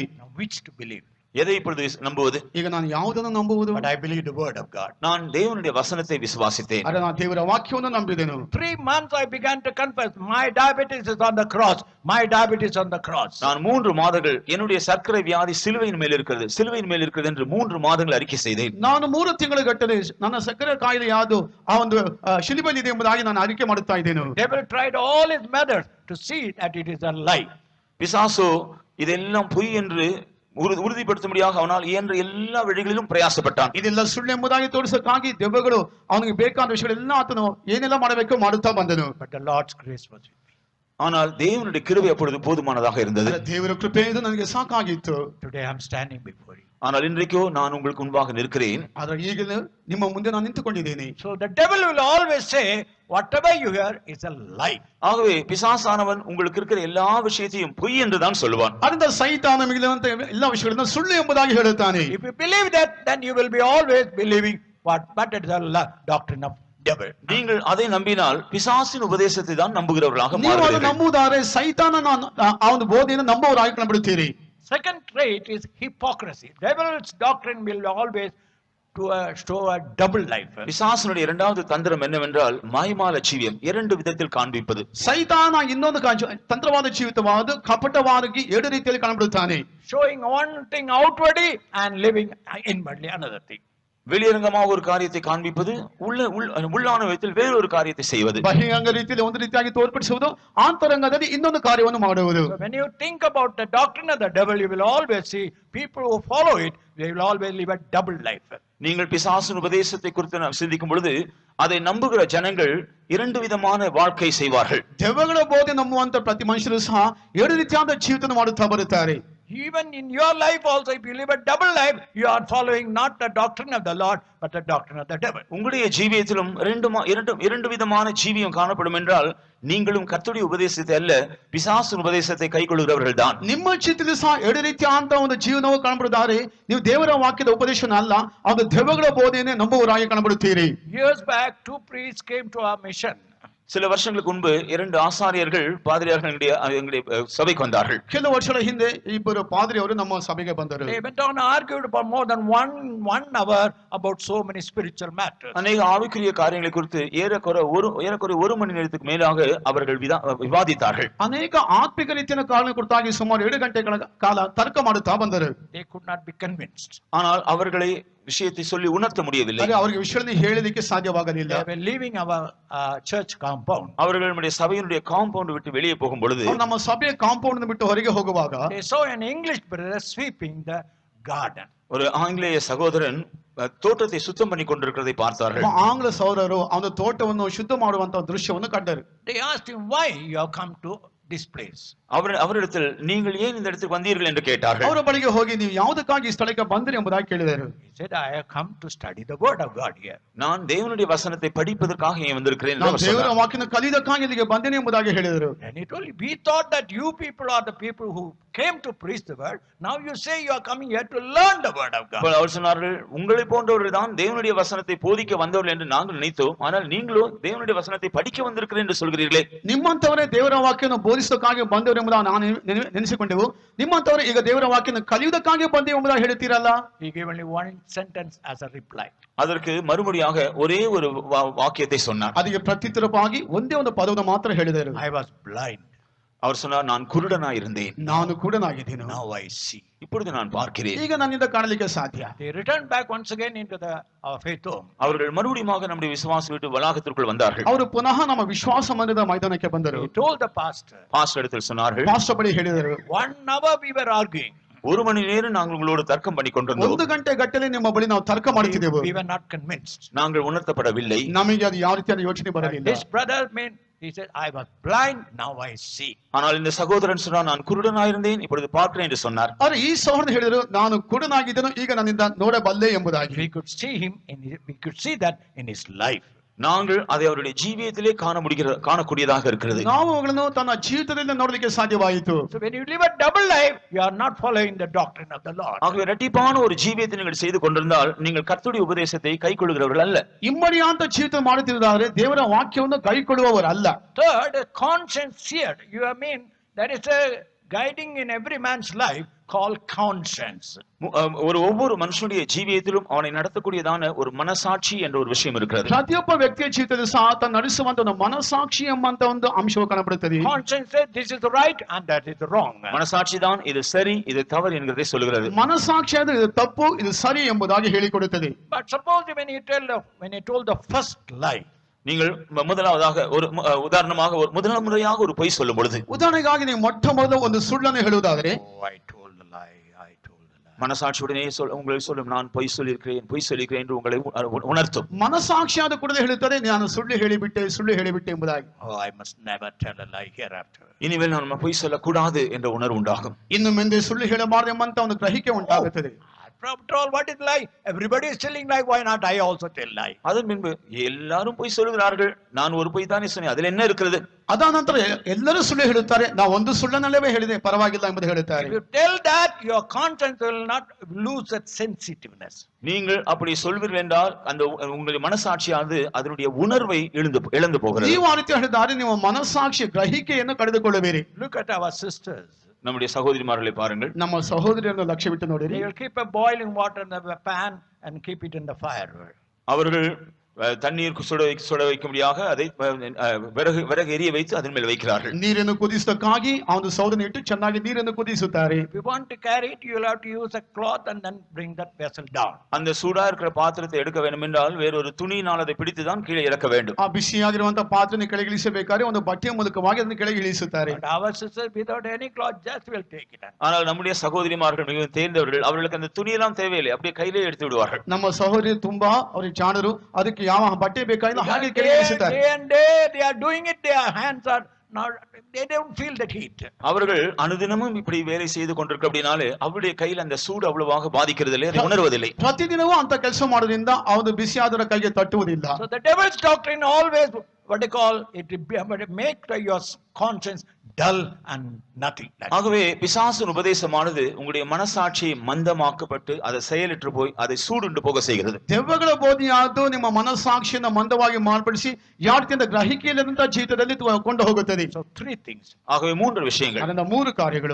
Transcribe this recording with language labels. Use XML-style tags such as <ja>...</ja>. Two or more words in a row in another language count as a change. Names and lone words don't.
<en>Now, which to believe?</en> <ta>எதை இப்பொழுது நம்புவது?</ta> <kn>ಈಗ ನಾನು ಯಾವುದನ್ನು ನಂಬುವುದು?</kn> <en>But I believe the word of God.</en> <ta>நான் தேவனுடைய வசனத்தை விசுவாசித்தேன்.</ta> <kn>ಅರೆ ನಾನು ದೇವರ ವಾಕ್ಯವನ್ನು ನಂಬಿದೆನು.</kn> <en>3 months I began to confess, my diabetes is on the cross, my diabetes on the cross.</en> <ta>நான் 3 மாதங்கள் என்னுடைய சர்க்கரை வியாதி சிலுவையின் மேல் இருக்கிறது, சிலுவையின் மேல் இருக்கிறது என்று 3 மாதங்கள் அறிக்கை செய்தேன்.</ta> <kn>ನಾನು 3 ತಿಂಗಳ ಗಟ್ಟಲೆ ನನ್ನ ಸಕ್ಕರೆ ಕಾಯಿಲೆ ಯಾವುದು ಆ ಒಂದು ಶಿಲುಬೆಯಲ್ಲಿ ಇದೆ ಎಂಬುದಾಗಿ ನಾನು ಅರಿಕೆ ಮಾಡುತ್ತಾ ಇದ್ದೇನೆ.</kn> <en>Devil tried all his methods to see that it is a lie.</en> <ta>பிசாசு இதெல்லாம் பொய் என்று உறுதிப்படுத்தும்படியாக அவனால் இயன்ற எல்லா வழிகளிலும் பிரயாசப்பட்டான்.</ta> <kn>ಇದೆಲ್ಲ ಸುಳ್ಳು ಎಂಬುದಾಗಿ ತೋರಿಸಕ್ಕಾಗಿ ದೆವ್ವಗಳು ಅವನಿಗೆ ಬೇಕಾದ ವಿಷಯಗಳೆಲ್ಲ ಆತನು ಏನೆಲ್ಲ ಮಾಡಬೇಕು ಮಾಡುತ್ತಾ ಬಂದನು.</kn> <en>But the Lord's grace was with me.</en> <ta>ஆனால் தேவனுடைய கிருபை அப்பொழுது போதுமானதாக இருந்தது.</ta> <kn>ದೇವರ ಕೃಪೆಯಿಂದ ನನಗೆ ಸಾಕಾಗಿತ್ತು.</kn> <en>Today I am standing before you.</en> <ta>ஆனால் இன்றைக்கோ நான் உங்களுக்கு முன்பாக நிற்கிறேன்.</ta> <kn>ಆದರೆ ಈಗ ನಿಮ್ಮ ಮುಂದೆ ನಾನು ನಿಂತುಕೊಂಡಿದ್ದೇನೆ.</kn> <en>So the devil will always say, whatever you hear is a lie.</en> <ta>ஆகவே பிசாசானவன் உங்களுக்கு இருக்கிற எல்லா விஷயத்தையும் பொய் என்று தான் சொல்லுவான்.</ta> <kn>ಅದರಿಂದ ಸೈತಾನ ಮಿಗಿಲಿರುವಂತ ಎಲ್ಲ ವಿಷಯಗಳನ್ನು ಸುಳ್ಳು ಎಂಬುದಾಗಿ ಹೇಳುತ್ತಾನೆ.</kn> <en>If you believe that, then you will be always believing but it is a doctrine of devil.</en> <ta>நீங்கள் அதை நம்பினால் பிசாசின் உபதேசத்தை தான் நம்புகிறவர்களாக</ta> <kn>ನೀವು ಅದು</kn> <ta>மாறுவீர்கள்.</ta> <kn>ನಂಬುವುದಾದರೆ ಸೈತಾನನ ಆ ಒಂದು ಬೋಧೆಯನ್ನು ನಂಬುವವರಾಗಿ ಕಂಡುಬಿಡುತ್ತೀರಿ.</kn> <en>Second trait is hypocrisy. Devil's doctrine will always show a double life.</en> <ta>பிசாசினுடைய இரண்டாவது தந்திரம் என்னவென்றால் மாய்மால ஜீவியம், 2 விதத்தில் காண்பிப்பது.</ta> <kn>ಸೈತಾನ ಇನ್ನೊಂದು ತಂತ್ರವಾದ ಜೀವಿತವಾದ ಕಪಟವಾಗಿ 2 ರೀತಿಯಲ್ಲಿ ಕಾಣಬಿಡುತ್ತಾನೆ.</kn> <en>Showing one thing outwardly and living inwardly another thing.</en> <ta>வெளியரங்கமாக ஒரு காரியத்தை காண்பிப்பது, உள்ளான விதத்தில் வேறொரு காரியத்தை செய்வது.</ta> <kn>ಬಹಿರಂಗ ರೀತಿಯಲ್ಲಿ ಒಂದು ರೀತಿಯಾಗಿ ತೋರ್ಪಡಿಸುವುದು, ಆಂತರಂಗದಲ್ಲಿ ಇನ್ನೊಂದು ಕಾರ್ಯವನ್ನು ಮಾಡುವುದು.</kn> <en>So when you think about the doctrine of the devil, you will always see people who follow it, they will always live a double life.</en> <ta>நீங்கள் பிசாசின் உபதேசத்தை குறித்து சிந்திக்கும் பொழுது அதை நம்புகிற ஜனங்கள் 2 விதமான வாழ்க்கை செய்வார்கள்.</ta> <kn>ದೆವ್ವಗಳ ಬೋಧೆ ನಂಬುವಂತ ಪ್ರತಿ ಮನುಷ್ಯರು ಸಹ 2 ರೀತಿಯಾದ ಜೀವಿತ ಮಾಡುತ್ತಾ ಬರುತ್ತಾರೆ.</kn> <en>Even in your life also, if you live a double life, you are following not the doctrine of the Lord, but the doctrine of the devil.</en> <ta>உங்களுடைய ஜீவியத்திலும் 2 விதமான ஜீவியம் காணப்படும் என்றால் நீங்களும் கர்த்தருடைய உபதேசத்தை அல்ல பிசாசின் உபதேசத்தை கைக்கொள்கிறவர்கள் தான்.</ta> <kn>ನಿಮ್ಮ ಚಿತ್ತದಲ್ಲಿ ಸಹ 2 ರೀತಿಯಾದಂತ ಒಂದು ಜೀವನವು ಕಾಣப்படுತ್ತಾರೆ. ನೀವು ದೇವರ ವಾಕ್ಯದ ಉಪದೇಶನ ಅಲ್ಲ, ಅದು ದೆವ್ವಗಳ ಬೋಧೆಯನ್ನೇ ನಂಬುವವರಾಗಿ ಕಾಣப்படுತ್ತೀರಿ.</kn> <en>Years back, 2 priests came to our mission.</en> <ta>சில வருஷங்களுக்கு முன்பு 2 ஆசாரியர்கள் பாதிரியார்கள் எங்களுடைய சபைக்கு வந்தார்கள்.</ta> <kn>ಕೆಲವು ವರ್ಷಗಳ ಹಿಂದೆ ಇಬ್ಬರು ಪಾದ್ರಿಯವರು ನಮ್ಮ ಸಭೆಗೆ ಬಂದರು.</kn> <en>They went on argued for more than one hour about so many spiritual matters.</en> <ta>அநேக ஆவிக்குரிய காரியங்களை குறித்து ஏறக்குறை ஒரு மணி நேரத்துக்கு மேலாக அவர்கள் விவாதித்தார்கள்.</ta> <kn>ಅನೇಕ ಆತ್ಮಿಕ ರೀತಿಯ ಕಾರಣ ಕುರಿತಾಗಿ ಸುಮಾರು 2 ಗಂಟೆಗಳ ಕಾಲ ತರ್ಕ ಮಾಡುತ್ತಾ ಬಂದರು.</kn> <en>They could not be convinced.</en> <ta>ஆனால் அவர்களை விஷயத்தை சொல்லி உணர்த்த முடியவில்லை.</ta> <kn>ಅವರಿಗೆ ವಿಷಯವನ್ನು ಹೇಳಲಿಕ್ಕೆ ಸಾಧ್ಯವಾಗಲಿಲ್ಲ.</kn> <en>They were leaving our church compound.</en> <ta>அவர்கள் நம்முடைய சபையினுடைய காம்பவுண்ட் விட்டு வெளியே போகும் பொழுது</ta> <kn>ನಮ್ಮ ಸಭೆಯ ಕಾಂಪೌಂಡ್ ಬಿಟ್ಟು ಹೊರಗೆ ಹೋಗುವಾಗ</kn> <en>They saw an English brother sweeping the garden.</en> <ta>ஒரு ஆங்கிலேய சகோதரன் தோட்டத்தை சுத்தம் பண்ணி கொண்டிருக்கிறதை பார்த்தார்கள்.</ta> <kn>ಆಂಗ್ಲ ಸಹೋದರರು ಅವನ ತೋಟವನ್ನು ಶುದ್ಧ ಮಾಡುವಂತ ದೃಶ್ಯವನ್ನು ಕಂಡರು.</kn> <en>They asked him, why you have come to this place?</en> <ta>அவரிடத்தில் நீங்கள் ஏன் இந்த இடத்துக்கு வந்தீர்கள் என்று கேட்டார்கள்.</ta> <kn>ಅವರ ಬಳಿಗೆ ಹೋಗಿ ನೀವು ಯಾವುದಕ್ಕಾಗಿ ಈ ಸ್ಥಳಕ್ಕೆ ಬಂದಿರಿ ಎಂಬುದಾಗಿ ಕೇಳಿದರು.</kn> <en>He said, I have come to study the word of God here.</en> <ta>நான் தேவனுடைய வசனத்தை படிப்பதற்காக இங்கே வந்திருக்கிறேன் என்று</ta> <kn>ನಾನು</kn> <ta>அவர்</ta> <kn>ದೇವರ</kn> <ta>சொன்னார்.</ta> <kn>ವಾಕ್ಯನ ಕಲಿಯುವುದಕ್ಕಾಗಿ ಇಲ್ಲಿಗೆ ಬಂದೇನೆ ಎಂಬುದಾಗಿ ಹೇಳಿದರು.</kn> <en>And he told, we thought that you people are the people who came to preach the word. Now you say you are coming here to learn the word of God.</en> <ta>அப்பொழுது அவர் சொன்னார்கள், உங்களை போன்றவர்கள் தான் தேவனுடைய வசனத்தை போதிக்க வந்தவர்கள் என்று நாங்கள் நினைத்தோம். ஆனால் நீங்களோ தேவனுடைய வசனத்தை படிக்க வந்திருக்கிறேன் என்று சொல்கிறீர்களே.</ta> <kn>ನಿಮ್ಮಂತವರೇ ದೇವರ ವಾಕ್ಯವನ್ನು ಬೋಧಿಸೋಕ್ಕಾಗಿ ಬಂದವರು ಎಂಬುದಾಗಿ ನಾನು ನೆನೆಸಿಕೊಂಡೆವು. ನಿಮ್ಮಂತವರೇ ಈಗ ದೇವರ ವಾಕ್ಯವನ್ನು ಕಲಿಯುವುದಕ್ಕಾಗಿ ಬಂದೆವು ಎಂಬುದಾಗಿ ಹೇಳ್ತೀರಲ್ಲ.</kn> <en>He gave only one sentence as a reply.</en> <ta>அதற்கு மறுமொழியாக ஒரே ஒரு வாக்கியத்தை சொன்னார்.</ta> <kn>ಅದಕ್ಕೆ ಪ್ರತ್ಯುತ್ತರವಾಗಿ ಒಂದೇ ಒಂದು ಪದವನ್ನು ಮಾತ್ರ ಹೇಳಿದರು.</kn> <en>I was blind.</en> <ta>அவர் சொன்னார், நான் குருடனாய் இருந்தேன்,</ta> <kn>ನಾನು ಕುರುಡನಾಗಿದ್ದೇನೆ,</kn> <en>Now I see.</en> <ta>இப்பொழுது நான் பார்க்கிறேன்.</ta> <kn>ಈಗ ನನ್ನಿಂದ ಕಾಣಲಿಕ್ಕೆ ಸಾಧ್ಯ.</kn> <en>They returned back once again into our faith home.</en> <ta>அவர்கள் மறுபடியும் நம்முடைய விசுவாச வீட்டு வளாகத்திற்குள் வந்தார்கள்.</ta> <kn>ಅವರು ಪುನಃ ನಮ್ಮ ವಿಶ್ವಾಸ ಮಂದಿರದ ಮೈದಾನಕ್ಕೆ ಬಂದರು.</kn> <en>He told the pastor.</en> <ta>பாஸ்டர் இடத்தில் சொன்னார்கள்,</ta> <kn>ಪಾಸ್ಟರ್ ಬಳಿ ಹೇಳಿದರು,</kn> <en>1 hour we were arguing.</en> <ta>1 மணி நேரம் நாங்கள் உங்களோடு தர்க்கம் பண்ணி கொண்டிருந்தோம்.</ta> <kn>1 ಗಂಟೆ ಗಟ್ಟಲೆ ನಿಮ್ಮ ಬಳಿ ನಾವು ತರ್ಕ ಮಾಡುತ್ತಿದ್ದೆವು.</kn> <en>We were not convinced.</en> <ta>நாங்கள் உணர்த்தப்படவில்லை.</ta> <kn>ನಮಗೆ ಅದು ಯಾವ ರೀತಿಯಾದ ಯೋಚನೆ ಬರಲಿಲ್ಲ.</kn> <en>This brother he said, I was blind, now I see.</en> <ta>ஆனால் இந்த சகோதரன் சொன்னார், நான் குருடனாயிருந்தேன், இப்பொழுது பார்க்கிறேன் என்று சொன்னார்.</ta> <kn>ಆದರೆ ಈ ಸಹೋದರನು ಹೇಳಿದರು, ನಾನು ಕುರುಡನಾಗಿದ್ದನು, ಈಗ ನನ್ನಿಂದ ನೋಡಬಲ್ಲೆ ಎಂಬುದಾಗಿ.</kn> <en>We could see him we could see that in his life.</en> <ta>நாங்கள் அதை அவருடைய ஜீவியத்திலே காணக்கூடியதாக இருக்கிறது.</ta> <kn>ನಾವು ಅವುಗಳನ್ನು ತನ್ನ ಜೀವಿತದಲ್ಲಿ ನೋಡಲಿಕ್ಕೆ ಸಾಧ್ಯವಾಯಿತು.</kn> <en>So when you live a double life, you are not following the doctrine of the Lord.</en> <ta>ஆகவே இரட்டிப்பான ஒரு ஜீவியத்தை நீங்கள் செய்து கொண்டிருந்தால் நீங்கள் கர்த்தருடைய உபதேசத்தை கைக்கொள்ளுகிறவர்கள் அல்ல.</ta> <kn>ಇಮ್ಮಡಿಯಾದ ಜೀವಿತ ಮಾಡುತ್ತಿರುವುದಾದರೆ ದೇವರ ವಾಕ್ಯವನ್ನು ಕೈಕೊಳ್ಳುವವರು ಅಲ್ಲ.</kn> <en>Third, conscience seared. You have mean that is a guiding in every man's life called conscience.</en> <ta>ஒவ்வொரு மனுஷனுடைய ஜீவியத்திலும் அவனை நடத்தக்கூடியதான ஒரு மனசாட்சி என்ற ஒரு விஷயம் இருக்கிறது.</ta> <kn>ಪ್ರತಿಯೊಬ್ಬ ವ್ಯಕ್ತಿಯ ಜೀವಿತದಲ್ಲಿ ಸಹ ತನ್ನ ನಡೆಸುವಂತ ಒಂದು ಮನಸಾಕ್ಷಿ ಎಂಬಂತ ಒಂದು ಅಂಶವು ಕಾಣಬರುತ್ತದೆ.</kn> <en>Conscience says this is right and that is wrong.</en> <ta>மனசாட்சி தான் இது சரி இது தவறு என்கிறதை சொல்கிறது.</ta> <kn>ಮನಸಾಕ್ಷಿಯಾದ ಇದು ತಪ್ಪು ಇದು ಸರಿ ಎಂಬುದಾಗಿ ಹೇಳಿಕೊಡುತ್ತದೆ.</kn> <en>But suppose when you told the first lie,</en> <ta>நீங்கள் முதலாவதாக ஒரு உதாரணமாக ஒரு முதல் முறையாக ஒரு பொய் சொல்லும் பொழுது,</ta> <kn>ಉದಾಹರಣೆಗಾಗಿ ನೀವು ಮೊಟ್ಟ ಮೊದಲು ಒಂದು ಸುಳ್ಳನ್ನು ಹೇಳುವುದಾದರೆ,</kn> <ta>மனசாட்சியுடனே உங்களை சொல்லும் நான் பொய் சொல்லியிருக்கிறேன் என்று உங்களை உணர்த்தும்.</ta> <kn>ಮನಸಾಕ್ಷಿಯಾದ ಕೂಡಲೇ ಹೇಳುತ್ತದೆ ನಾನು ಸುಳ್ಳು ಹೇಳಿಬಿಟ್ಟೆ ಎಂಬುದಾಗಿ.</kn> <en>I must never tell a lie hereafter.</en> <ta>இனிமேல் நான் பொய் சொல்லக்கூடாது என்ற உணர்வு உண்டாகும்.</ta> <kn>ಇನ್ನು ಮುಂದೆ ಸುಳ್ಳು ಹೇಳಬಾರದು ಎಂಬಂತ ಒಂದು ಗ್ರಹಿಕೆ ಉಂಟಾಗುತ್ತದೆ.</kn> <en>After all, what is lie? Everybody is telling lie. Why not I also tell lie?</en> <ta>அதன் பின்பு எல்லாரும் பொய் சொல்லுகிறார்கள், நான் ஒரு பொய் தானே சொன்னேன், அதில் என்ன இருக்கிறது?</ta> <kn>ಅದಾದ ನಂತರ ಎಲ್ಲರೂ ಸುಳ್ಳು ಹೇಳುತ್ತಾರೆ, ನಾವು ಒಂದು ಸುಳ್ಳನ್ನಲ್ಲವೇ ಹೇಳಿದೆ ಪರವಾಗಿಲ್ಲ ಎಂಬುದು ಹೇಳುತ್ತಾರೆ.</kn> <en>If you tell that, your conscience will not lose that sensitiveness.</en> <ta>நீங்கள் அப்படி சொல்வீர்கள் என்றால் அந்த உங்களுடைய மனசாட்சியானது அதனுடைய உணர்வை இழந்து போகிறது.</ta> <kn>ನೀವು ಆ ರೀತಿ ಹೇಳಿದರೆ ನೀವು ಮನಸಾಕ್ಷಿ ಗ್ರಹಿಕೆಯನ್ನು ಕಳೆದುಕೊಳ್ಳುವಿರಿ.</kn> <en>Look at our sisters.</en> <ta>நம்முடைய சகோதரிமார்களை பாருங்கள்.</ta> <kn>ನಮ್ಮ ಸಹೋದರಿಯನ್ನು ಲಕ್ಷ್ಯವಿಟ್ಟು ನೋಡಿರಿ.</kn> <en>They will keep a boiling water in the pan and keep it in the fire.</en> <ta>அவர்கள் தண்ணீர் சுட வைக்கும்படியாக அதை விறகு எரிய வைத்து அதன் மேல் வைக்கிறார்கள்.</ta> <kn>ನೀರನ್ನು ಕುದಿಸಕ್ಕಾಗಿ ಆ ಒಂದು ಸೌದನ್ನು ಇಟ್ಟು ಚೆನ್ನಾಗಿ ನೀರನ್ನು ಕುದಿಸುತ್ತಾರೆ.</kn> <en>If you want to carry it, you will have to use a cloth and then bring that vessel down.</en> <ta>அந்த சூடா இருக்கிற பாத்திரத்தை எடுக்க வேண்டும் என்றால் வேறொரு துணியினால் அதை பிடித்து தான் கீழே இறக்க வேண்டும்.</ta> <kn>ಆ ಬಿಸಿಯಾಗಿರುವಂತ ಪಾತ್ರೆಯನ್ನು ಕೆಳಗೆ ಇಳಿಸಬೇಕಾದ್ರೆ ಒಂದು ಬಟ್ಟೆಯ ಮೂಲಕವಾಗಿ ಅದನ್ನು ಕೆಳಗೆ ಇಳಿಸುತ್ತಾರೆ.</kn> <en>But our sisters without any cloth just will take it.</en> <ta>ஆனால் நம்முடைய சகோதரிமார்கள் மிகவும் தேர்ந்தவர்கள், அவர்களுக்கு அந்த துணியெல்லாம் தேவையில்லை, அப்படியே கையிலே எடுத்து விடுவார்கள்.</ta> <kn>ನಮ್ಮ ಸಹೋದರಿ ತುಂಬಾ ಅವರಿಗೆ ಜಾಣರು, ಅದಕ್ಕೆ ಯಾವ ಬಟ್ಟೆ ಬೇಕಾಗಿಲ್ಲ ಹಾಗೆ ಕೆಳಗೆ ಇಳಿಸುತ್ತಾರೆ.</kn> <en>Day and day they are doing it, their hands are now they don't feel that heat.</en> <ta>அவர்கள் அனுதினமும் இப்படி வேலை செய்து கொண்டிருக்க அப்படினாலே அவருடைய கையில் அந்த சூடு அவ்வளவாக பாதிக்கிறதில்லை, அதை உணர்வதில்லை.</ta> <kn>ಪ್ರತಿದಿನವೂ ಅಂತ ಕೆಲಸ ಮಾಡೋದ್ರಿಂದ ಅವನು ಬಿಸಿ ಆದರ ಕೈಗೆ ತಟ್ಟುವುದಿಲ್ಲ.</kn> <en>So the devil's doctrine always what they call it make your conscience dull and nothing.</en> <ta>ஆகவே பிசாசின் உபதேசமானது உங்களுடைய மனசாட்சியை மந்தமாக்கப்பட்டு அதை செயலற்று போய் அதை சூடுண்டு போக செய்கிறது.</ta> <kn>ದೆವ್ವಗಳ ಬೋಧನೆಯಾದ್ದು ನಿಮ್ಮ ಮನಸಾಕ್ಷಿಯನ್ನು ಮಂದವಾಗಿ ಮಾರ್ಪಡಿಸಿ ಯಾವ ರೀತಿಯಿಂದ ಗ್ರಹಿಕೆಯಿಲ್ಲದಂತ ಜೀವಿತದಲ್ಲಿ ಕೊಂಡು ಹೋಗುತ್ತದೆ.</kn> <en>So three things.</en> <ta>ஆகவே மூன்று விஷயங்கள்.</ta> <kn>ಅದನ್ನ ಮೂರು ಕಾರ್ಯಗಳು.</kn>